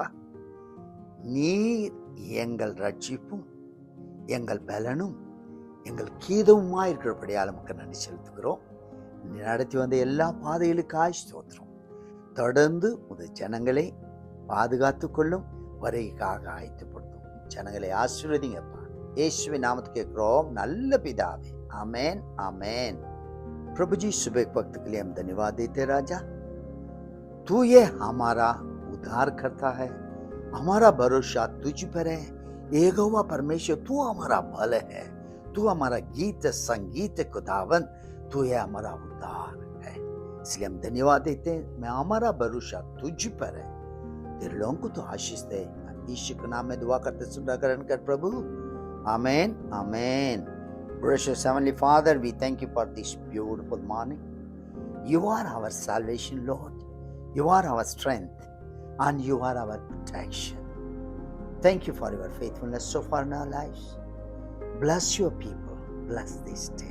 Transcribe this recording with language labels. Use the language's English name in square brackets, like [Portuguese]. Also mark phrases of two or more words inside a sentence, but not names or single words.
[Tamil] நீர் எங்கள் ரட்சிப்பும் எங்கள் பலனும் எங்கள் கீதமுமா இருக்கிறபடியால் நமக்கு நன்றி செலுத்துகிறோம். நீ நடத்தி வந்த எல்லா பாதைகளுக்காய் ஸ்தோத்திரம். தொடர்ந்து உங்கள் ஜனங்களை பாதுகாத்து கொள்ளும், வரைக்காக ஆயத்தப்படுத்தும். ஜனங்களை ஆசீர்வதிங்கப்பா. இயேசுவின் நாமத்துக்கு கேட்கிறோம் நல்ல பிதாவே, [Hindi] आमेन आमेन। प्रभु जी सुबह वक्त के लिए हम धन्यवाद देते राजा। तू ये हमारा उद्धार करता है, हमारा भरोसा तुझ पर है। यहोवा परमेश्वर, तू हमारा बल है, तू हमारा गीत संगीत खुदावन, तू ये हमारा उद्धार है। इसलिए हम धन्यवाद देते हैं। मैं हमारा भरोसा तुझ पर है। तेरे लोगों को तो आशीष दे। यीशु के नाम में दुआ करते सुन ग्रहण कर प्रभु, आमेन आमेन। [English] Gracious Heavenly Father, we thank you for this beautiful morning. You are our salvation, Lord. You are our strength and you are our protection. Thank you for your faithfulness so far in our lives. Bless your people. Bless this day.